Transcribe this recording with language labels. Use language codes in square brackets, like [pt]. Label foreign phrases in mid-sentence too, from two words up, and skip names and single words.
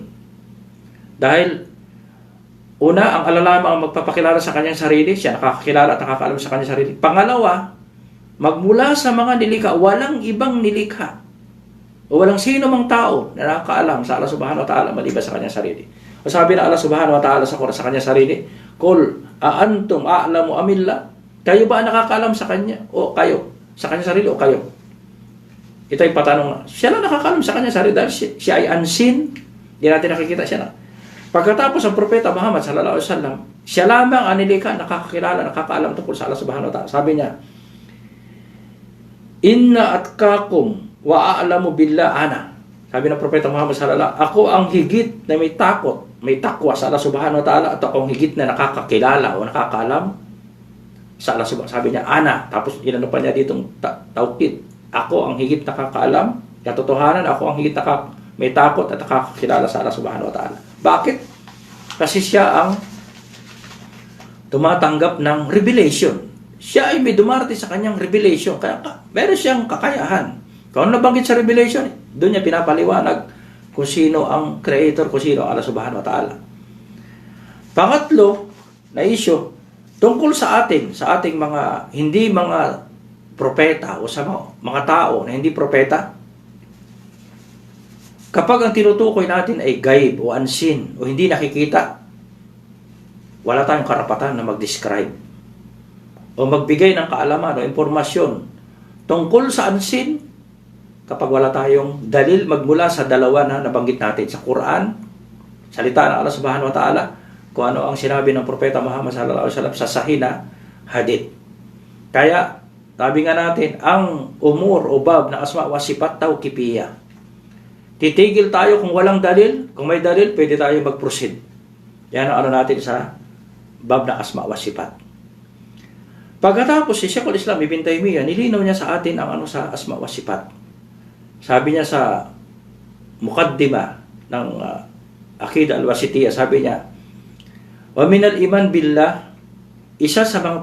[tl] Dahil una, ang Allah lamang ang magpapakilala sa kanyang sarili, siya nakakakilala at nakakaalam sa kanyang sarili. Pangalawa, magmula sa mga nilikha, walang ibang nilikha o walang sino mang tao na nakakaalam sa [ar] الله سبحانه وتعالى [tl] maliban sa kanyang sarili. O sabi na [ar] الله سبحانه وتعالى [tl] sa kanyang sarili, [ar] قل أأنتم أعلم أم الله, [tl] kayo ba nakakaalam sa kanya o kayo? Sa kanyang sarili o kayo? Ito ay patanong. Siya lang nakakaalam sa kanyang sarili dahil siya ay unseen. Hindi natin nakikita siya na. Pagkatapos ang Propeta Muhammad [ar] صلى الله عليه وسلم, [tl] siya lamang ang nilikha, nakakakilala, nakakaalam tungkol sa [ar] الله سبحانه وتعالى. [tl] Sabi niya, [ar] إن أتقاكم و أعلم بالله أنا. [tl] Sabi ng Propeta Muhammad [ar] صلى الله عليه وسلم, [tl] ako ang higit na may takot, may takwa sa [ar] الله سبحانه وتعالى [tl] at ako ang higit na nakakakilala o nakakaalam sa [ar] الله سبحانه. [tl] Sabi niya, ana. Tapos inano pa niya ditong tawkid. Ako ang higit nakakaalam, katotohanan, ako ang higit may takot at nakakakilala sa [ar] الله سبحانه وتعالى. [tl] Bakit? Kasi siya ang tumatanggap ng revelation. Siya ay may dumarating sa kanyang revelation. Kaya meron siyang kakayahan. Kung ano nabanggit sa revelation, doon niya pinapaliwanag kung sino ang creator, kung sino ang [ar] الله سبحانه وتعالى. [tl] Pangatlo na issue, tungkol sa ating mga, hindi mga propeta o sa mga tao na hindi propeta, kapag ang tinutukoy natin ay gaib o unseen o hindi nakikita, wala tayong karapatan na mag-describe o magbigay ng kaalaman o impormasyon tungkol sa unseen kapag wala tayong dalil magmula sa dalawa na nabanggit natin sa Quran, salita ng [ar] الله سبحانه وتعالى, [tl] kung ano ang sinabi ng Propeta Muhammad [ar] صلى الله عليه وسلم [tl] sa Sahih na hadith. Kaya, sabi nga natin, ang umur o bab na [ar] أسماء وصفات توقيفية. [tl] Titigil tayo kung walang dalil. Kung may dalil, pwede tayo mag-proceed. Yan ang ano natin sa bab na [ar] أسماء وصفات. [tl] Pagkatapos, si Sheikhul Islam Ibn Taymiyyah, nilinaw niya sa atin ang ano sa [ar] أسماء وصفات. [tl] Sabi niya sa muqaddimah ng Aqidah al-Wasitiyah, sabi niya, [ar] ومن الإيمان بالله, [tl] isa sa mga